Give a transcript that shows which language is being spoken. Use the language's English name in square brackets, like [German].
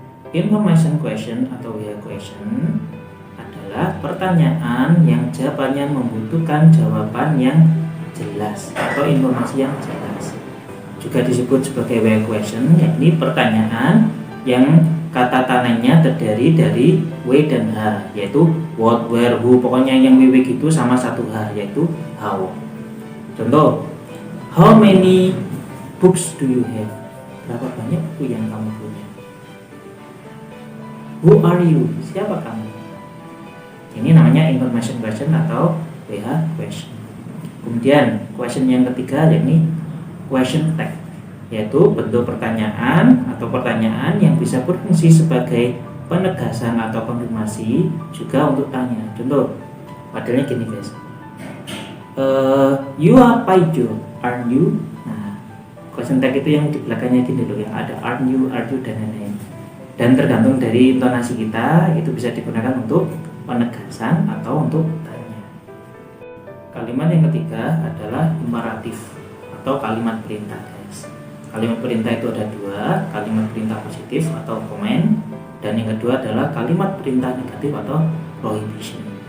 [Indonesian] Information question atau WH question adalah pertanyaan yang jawabannya membutuhkan jawaban yang jelas atau informasi yang jelas. Juga disebut sebagai WH question, yakni pertanyaan yang kata tananya terdiri dari W dan H, yaitu what, where, who, pokoknya yang WW gitu sama satu H, yaitu how. [English] Contoh, how many books do you have? [Indonesian] Berapa banyak buku yang kamu punya? [English] Who are you? [Indonesian] Siapa kamu? Ini namanya information question atau WH question. Kemudian question yang ketiga yakni question tag, yaitu bentuk pertanyaan atau pertanyaan yang bisa berfungsi sebagai penegasan atau konfirmasi juga untuk tanya. Contoh modelnya gini guys, [English] you are Paijo, aren't you? [Indonesian] Nah, question tag itu yang di belakangnya gini loh ya, ada aren't you dan lain-lain. Dan tergantung dari intonasi kita itu bisa digunakan untuk penegasan atau untuk tanya. Kalimat yang ketiga adalah imperatif atau kalimat perintah guys. Kalimat perintah itu ada dua, kalimat perintah positif atau command, dan yang kedua adalah kalimat perintah negatif atau prohibition.